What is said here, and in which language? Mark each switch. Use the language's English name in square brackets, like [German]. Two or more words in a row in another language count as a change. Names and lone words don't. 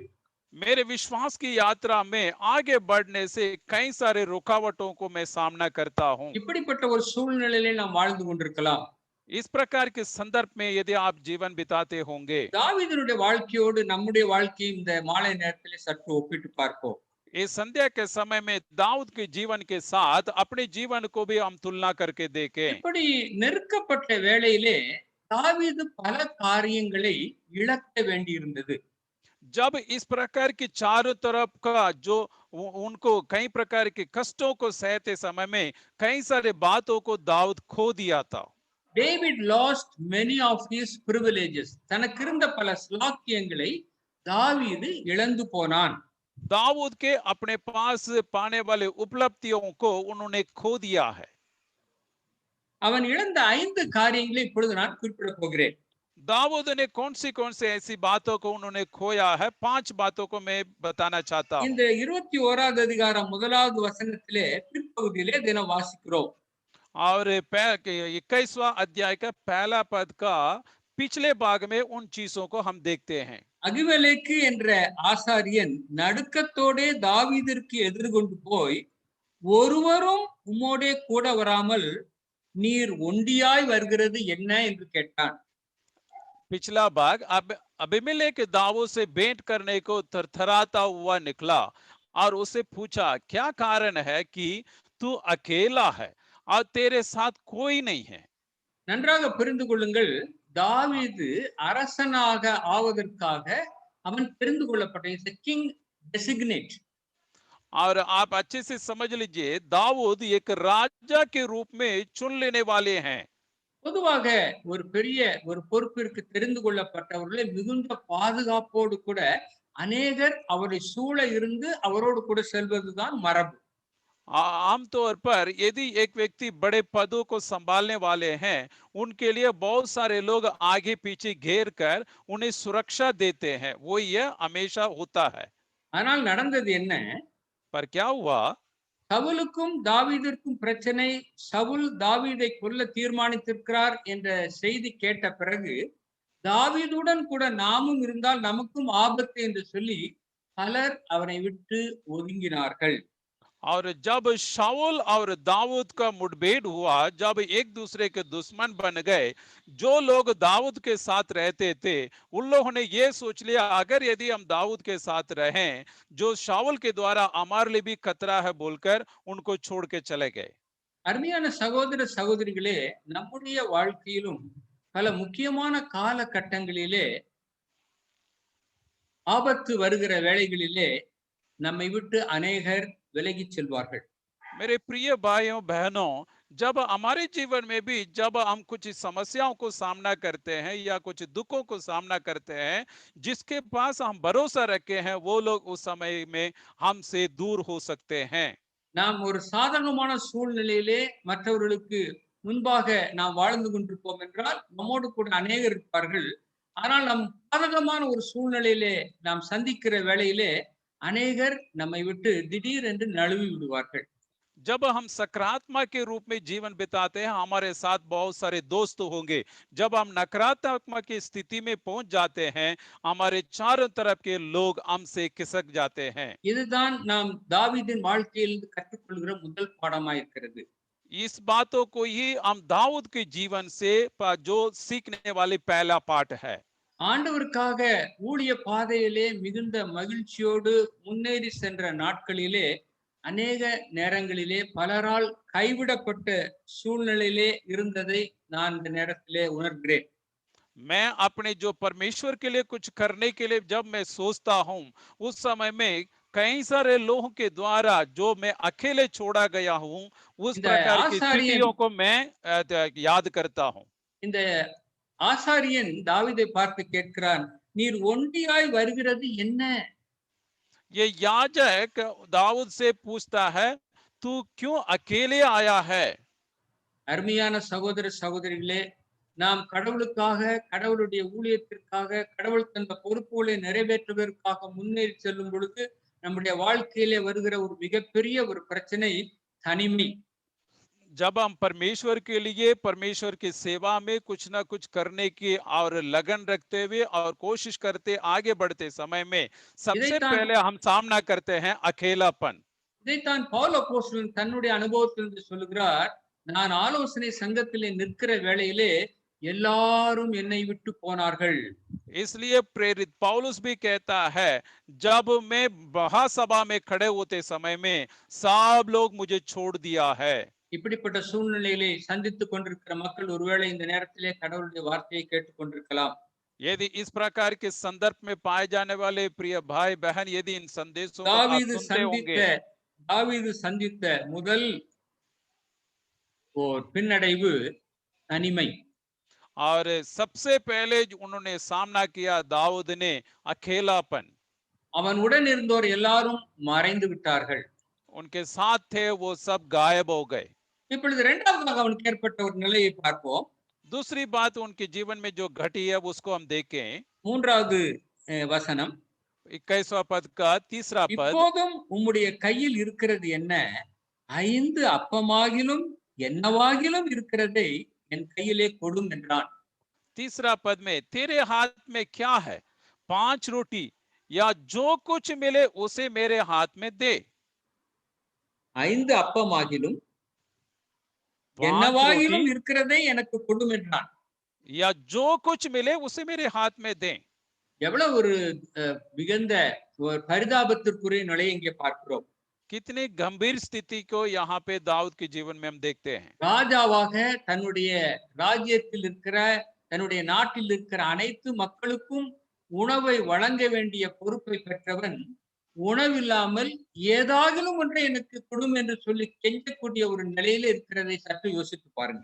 [Hindi] मेरे विश्वास की यात्रा में आगे बढ़ने से कई सारे रुकावटों को मैं सामना करता हूं। [Tamil] இப்படிப்பட்ட ஒரு சூழ்நிலையிலே நாம் வாழ்ந்து கொண்டிருக்கலாம். [Hindi] इस प्रकार के संदर्भ में यदि आप जीवन बिताते होंगे, [Tamil] தாவீதுடைய வாழ்க்கையோடு நம்முடைய வாழ்க்கையை இந்த மாலை நேரத்திலே சற்று ஒப்பிட்டு பார்ப்போம். [Hindi] इस संध्या के समय में दाऊद के जीवन के साथ अपने जीवन को भी हम तुलना करके देखें। [Tamil] இப்படி நெருக்கப்பட்ட வேளையிலே தாவீது பல காரியங்களை இழக்க வேண்டியிருந்தது. [Hindi] जब इस प्रकार की चारों तरफ का जो उनको कई प्रकार के कष्टों को सहते समय में कई सारे बातों को दाऊद खो दिया था. [English] David lost many of his privileges. [Tamil] தனக்கு இருந்த பல ஸ்லாக்கியங்களை தாவீது இழந்து போனான். [Hindi] दाऊद के अपने पास पाने वाले उपलब्धियों को उन्होंने खो दिया है. [Tamil] அவன் இழந்த 5 காரியங்களை இப்பொழுது நான் குறிப்பிட போகிறேன். [Hindi] दाऊद ने कौन सी ऐसी बातों को उन्होंने खोया है? 5 बातों को मैं बताना चाहता हूं. [Tamil] இந்த 21வது அதிகாரம் 1வது வசனத்திலே பிற்பகுதியிலே தினம் வாசிக்கிறோம். [Hindi] और 21वां अध्याय का पहला पद का पिछले भाग में उन चीजों को हम देखते हैं. [Tamil] அகிமெலேக்கு என்ற ஆசாரியன் நடுக்கத்தோடே தாவீதிற்கு எதிர்கொண்டு போய், ஒருவரும் உம்மோடே கூட வராமல் நீர் ஒண்டியாய் வருகிறது என்ன என்று கேட்டான். [Hindi] पिछला भाग अब अबीमेलेक दाऊद से भेंट करने को थरथराता हुआ निकला और उससे पूछा, क्या कारण है कि तू अकेला है और तेरे साथ कोई नहीं है? [Tamil] நன்றாக புரிந்து கொள்ளுங்கள், தாவீது அரசனாக ஆவதற்காக அவன் தெரிந்து கொள்ளப்பட்ட [English] king designate. [Hindi] और आप अच्छे से समझ लीजिए, दाऊद एक राजा के रूप में चुन लेने वाले हैं. [Tamil] பொதுவாக ஒரு பெரிய ஒரு பொறுப்பிற்கு தெரிந்து கொள்ளப்பட்டவர்களை மிகுந்த பாதுகாப்போடு கூட அநேகர் அவரை சூழ இருந்து அவரோடு கூட செல்வதுதான் மரபு. [Hindi] आमतौर पर यदि एक व्यक्ति बड़े पदों को संभालने वाले हैं, उनके लिए बहुत सारे लोग आगे पीछे घेर कर उन्हें सुरक्षा देते हैं. वो यह हमेशा होता है. [Tamil] ஆனால் நடந்தது என்ன? [Hindi] पर क्या हुआ? [Tamil] சவுலுக்கும் தாவீதிற்கும் பிரச்சனை. சவுல் தாவீதை கொல்ல தீர்மானித்திருக்கிறார் என்ற செய்தி கேட்ட பிறகு, தாவீதுடன் கூட நாமும் இருந்தால் நமக்கும் ஆபத்து என்று சொல்லி பலர் அவனை விட்டு ஒதுங்கினார்கள். [Hindi] और जब शाऊल और दाऊद का मुठभेड़ हुआ, जब एक दूसरे के दुश्मन बन गए, जो लोग दाऊद के साथ रहते थे उन लोगों ने ये सोच लिया, अगर यदि हम दाऊद के साथ रहें, जो शाऊल के द्वारा हमारे लिए भी खतरा है बोलकर उनको छोड़ के चले गए. [Tamil] அருமையான சகோதர சகோதரிகளே, நம்முடைய வாழ்க்கையிலும் பல முக்கியமான காலகட்டங்களிலே ஆபத்து வருகிற வேளைகளிலே நம்மை விட்டு அநேகர் விலகி செல்வார்கள். [Hindi] मेरे प्रिय भाइयों बहनों, जब हमारे जीवन में भी जब हम कुछ समस्याओं को सामना करते हैं या कुछ दुखों को सामना करते हैं, जिसके पास हम भरोसा रखे हैं वो लोग उस समय में हमसे दूर हो सकते हैं. [Tamil] நாம் ஒரு சாதகமான சூழ்நிலையிலே மற்றவர்களுக்கு முன்பாக நாம் வாழ்ந்து கொண்டிருப்போம் என்றால் நம்மோடு கூட அநேகர் இருப்பார்கள். ஆனால் நம் பாதகமான ஒரு சூழ்நிலையிலே நாம் சந்திக்கிற வேளையிலே அநேகர் நம்மை விட்டு திடீரென்று நழுவி விடுவார்கள். [Hindi] जब हम सकारात्मक के रूप में जीवन बिताते हैं, हमारे साथ बहुत सारे दोस्त होंगे. जब हम नकारात्मक की स्थिति में पहुंच जाते हैं, हमारे चारों तरफ के लोग हमसे खिसक जाते हैं. [Tamil] இதுதான் நாம் தாவீதின் வாழ்க்கையில் கற்றுக்கொள்கிற முதல் பாடமாயிருக்கிறது. [Hindi] इस बातों को ही हम दाऊद के जीवन से जो सीखने वाली पहला पाठ है. [Tamil] ஆண்டவருக்காக ஊழிய பாதையிலே மிகுந்த மகிழ்ச்சியோடு முன்னேறி சென்ற நாட்களிலே அநேக நேரங்களிலே பலரால் கைவிடப்பட்ட சூழ்நிலையிலே இருந்ததை நான் இந்த நேரத்திலே உணர்கிறேன். [Hindi] मैं अपने जो परमेश्वर के लिए कुछ करने के लिए जब मैं सोचता हूं, उस समय में कई सारे लोगों के द्वारा जो मैं अकेले छोड़ा गया हूं, उस [Tamil] இந்த [Hindi] प्रकार की [Tamil] ஆசாரியன் [Hindi] स्थितियों को मैं याद करता हूं. [Tamil] இந்த ஆசாரியன் தாவீதை பார்த்து கேட்கிறான், நீர் ஒண்டியாய் வருகிறது என்ன? [Hindi] ये याजक दाऊद से पूछता है, तू क्यों अकेले आया है? [Tamil] அருமையான சகோதர சகோதரிகளே, நாம் கடவுளுக்காக, கடவுளுடைய ஊழியத்திற்காக, கடவுள் தந்த பொறுப்புகளை நிறைவேற்றுவதற்காக முன்னேறி செல்லும் பொழுது நம்முடைய வாழ்க்கையிலே வருகிற ஒரு மிகப்பெரிய ஒரு பிரச்சனை தனிமை. [Hindi] जब हम परमेश्वर के लिए परमेश्वर की सेवा में कुछ ना कुछ करने की और लगन रखते हुए और कोशिश करते आगे बढ़ते समय में सबसे [Tamil] இதைத்தான் [Hindi] पहले हम सामना करते हैं अकेलापन. [Tamil] இதைத்தான் பவுல் அப்போஸ்தலன் தன்னுடைய அனுபவத்திலிருந்து சொல்லுகிறார். நான் ஆலோசனை சங்கத்திலே நிற்கிற வேளையிலே எல்லாரும் என்னை விட்டு போனார்கள். [Hindi] इसलिए प्रेरित पौलुस भी कहता है, जब मैं महासभा में खड़े होते समय में सब लोग मुझे छोड़ दिया है. [Tamil] இப்படிப்பட்ட சூழ்நிலையிலே சந்தித்துக் கொண்டிருக்கிற மக்கள் ஒருவேளை இந்த நேரத்திலே கடவுளுடைய வார்த்தையை கேட்டுக் கொண்டிருக்கலாம். [Hindi] यदि इस प्रकार के संदर्भ में पाए जाने वाले प्रिय भाई बहन यदि इन संदेशों को आप सुनते होंगे, [Tamil] தாவீது சந்தித்த முதல் ஓர் பின்னடைவு தனிமை. [Hindi] और सबसे पहले जो उन्होंने सामना किया दाऊद ने अकेलापन. [Tamil] அவன் உடன் இருந்தோர் எல்லாரும் மறைந்து விட்டார்கள். [Hindi] उनके साथ थे वो सब गायब हो गए. [Tamil] இப்பொழுது இரண்டாவதாக அவனுக்கு ஏற்பட்ட ஒரு நிலையை பார்ப்போம். [Hindi] दूसरी बात उनके जीवन में जो घटी है उसको हम देखें. [Tamil] மூன்றாவது வசனம், [Hindi] 21वां पद का तीसरा पद. [Tamil] இப்போதும் உம்முடைய கையில் இருக்கிறது என்ன? 5 அப்பமாகிலும் என்னவாகிலும் இருக்கிறதை என் கையிலே கொடும் என்றான். [Hindi] तीसरा पद में तेरे हाथ में क्या है? 5 रोटी या जो कुछ मिले उसे मेरे हाथ में दे. [Tamil] 5 அப்பமாகிலும் 5 என்னவாகிலும் [Hindi] रोटी [Tamil] இருக்கிறதை எனக்கு கொடும் என்றான். [Hindi] या जो कुछ मिले उसे मेरे हाथ में दे. [Tamil] எவ்வளவு ஒரு மிகுந்த ஒரு பரிதாபத்திற்குரிய நிலையை இங்கே பார்க்கிறோம். [Hindi] कितनी गंभीर स्थिति को यहाँ पे दाऊद के जीवन में हम देखते हैं. [Tamil] ராஜாவாக தன்னுடைய ராஜ்யத்தில் இருக்கிற தன்னுடைய நாட்டில் இருக்கிற அனைத்து மக்களுக்கும் உணவை வழங்க வேண்டிய பொறுப்பை பெற்றவன் உணவில்லாமல் ஏதாகிலும் ஒன்றை எனக்கு கொடும் என்று சொல்லி கெஞ்சக்கூடிய ஒரு நிலையில இருக்கிறதை சற்று யோசித்து பாருங்க.